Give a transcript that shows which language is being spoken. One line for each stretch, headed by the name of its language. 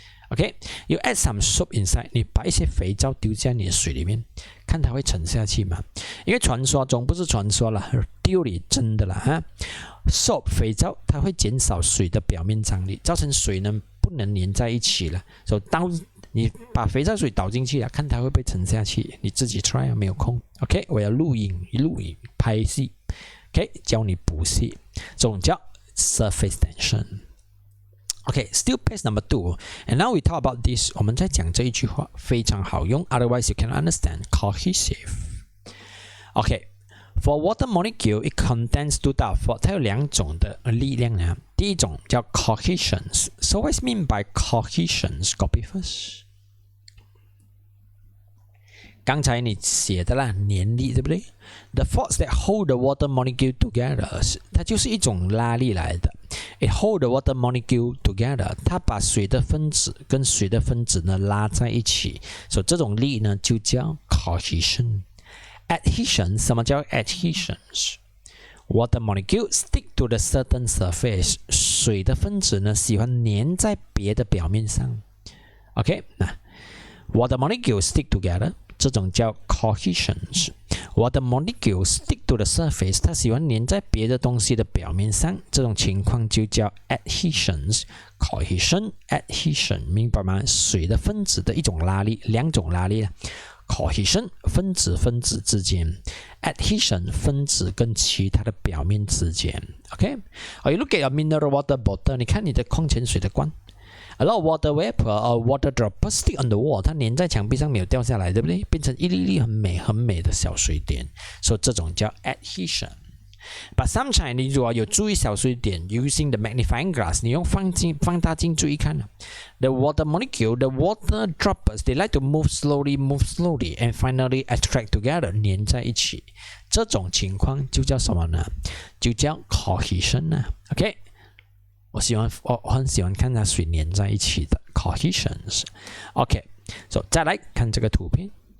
Chinese: OK，
English: you add some soap inside，
Chinese: 你把一些肥皂丢在你的水里面，看它会沉下去吗？因为传说中不是传说了，丢里真的啦哈。 soap 肥皂它会减少水的表面张力，造成水呢不能粘在一起了。所以当你把肥皂水倒进去了，看它会不会沉下去，你自己 try 啊，没有空。 OK， 我要录影拍戏 ，OK， 教你补习，这种叫 surface tension。
English: Okay, still page number 2. And now we talk about this.
Chinese: 我们在讲这一句话非常好用
English: otherwise you cannot understand. Cohesive. Okay, for water molecule, it contains two types of force.
Chinese: 它有两种的力量呢。第一种叫 cohesions.
English: So what is mean by cohesions? Copy first.
Chinese: 刚才你写的啦，黏力对不对 ？
English: The force that hold the water molecule together，
Chinese: 它就是一种拉力来的。
English: It hold the water molecule together，
Chinese: 它把水的分子跟水的分子呢拉在一起，所以这种力呢就叫 cohesion。Adhesion， 什么叫 adhesions？
English: Water molecule stick to the certain surface，
Chinese: 水的分子呢喜欢粘在别的表面上。 OK， 那
English: water molecule stick together，
Chinese: 这种叫 cohesions。
English: Water molecule stick to the surface，
Chinese: 它喜欢粘在别的东西的表面上，这种情况就叫 adhesions。Cohesion，adhesion， 明白吗？水的分子的一种拉力，两种拉力。Cohesion 分子之间 ，adhesion 分子跟其他的表面之间。
English: OK，you look at your mineral water bottle，
Chinese: 你看你的矿泉水的罐
English: ，a lot of water vapor or water droplets stick on the wall，
Chinese: 它粘在墙壁上没有掉下来，对不对？变成一粒粒很美的小水点，所以这种叫
English: adhesion。But sometimes
Chinese: 你如果有注意小水点
English: ，using the magnifying glass，
Chinese: 你用放大镜注意看
English: ，the water molecule, the water droplets, they like to move slowly, and finally attract together，
Chinese: 粘在一起。这种情况就叫什么呢？就叫 cohesion 啊。OK， 我很喜欢看它水粘在一起的 cohesions。OK，so 再来看这个图片。